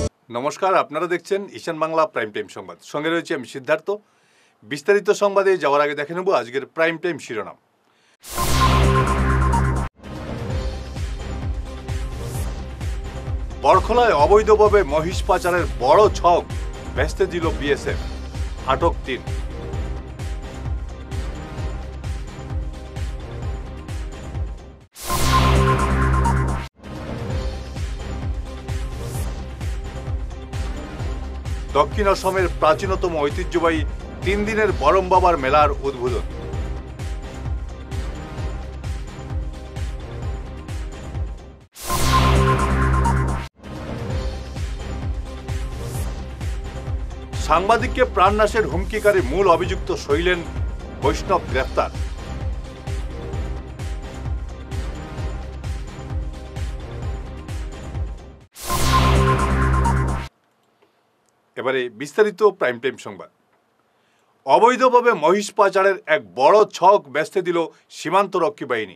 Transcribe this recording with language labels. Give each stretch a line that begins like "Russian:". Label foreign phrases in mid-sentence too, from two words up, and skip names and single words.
Bangla: नमस्कार আপনারা দেখছেন ঈশান বাংলা প্রাইম টাইম সংবাদ সঙ্গে রয়েছে আমি সিদ্ধার্থ বিস্তারিত সংবাদে যাওয়ার আগে দেখে নেব আজকের প্রাইম টাইম শিরোনাম বরখলায় অবৈধভাবে মহিষ পাচারের বড় ছক ভেস্তে দিল বিএসএফ আটক ৩ দক্ষিণ অসমের প্রাচীনতম ঐতিহ্যবাহী 3 দিনের বরম বাবার মেলার উদ্বোধন সাংবাদিককে প্রাণনাশের হুমকিকারী মূল অভিযুক্ত শৈলেন বৈষ্ণব গ্রেফতার এবারে বিস্তারিত প্রাইম টাইম সংবাদ অবৈধভাবে মহিষ পাচারের এক বড় ছক বেস্তে দিল সীমান্তরক্ষী বাহিনী